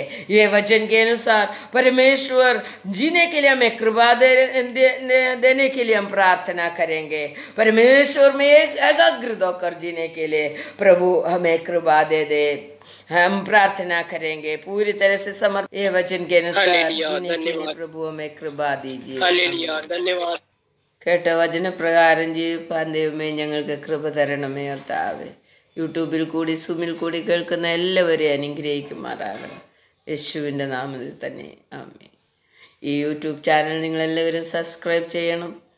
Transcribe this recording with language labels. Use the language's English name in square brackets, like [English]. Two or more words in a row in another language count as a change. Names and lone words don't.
[Hindi] ये वचन के अनुसार परमेश्वर जीने के लिए हमें कृपा देने के लिए हम प्रार्थना करेंगे। परमेश्वर में एकाग्र होकर जीने के लिए प्रभु हमें कृपा दे। हम प्रार्थना करेंगे पूरी तरह से समर्पित। ये वचन के अनुसार जीने के लिए प्रभु हमें कृपा दीजिए। धन्यवाद। [Malayalam] കേട്ട വചനപ്രകാരം ജീവിപ്പാൻ ദൈവമേ ഞങ്ങൾക്ക് കൃപ തരണമേ കർത്താവേ. യൂട്യൂബിൽ കൂടി സൂമിൽ കൂടി കേൾക്കുന്ന എല്ലാവരെയും അനുഗ്രഹിക്കുമാറാകണം യേശുവിൻ്റെ നാമത്തിൽ തന്നെ ആമേൻ. ഈ യൂട്യൂബ് ചാനൽ നിങ്ങളെല്ലാവരും സബ്സ്ക്രൈബ് ചെയ്യണം.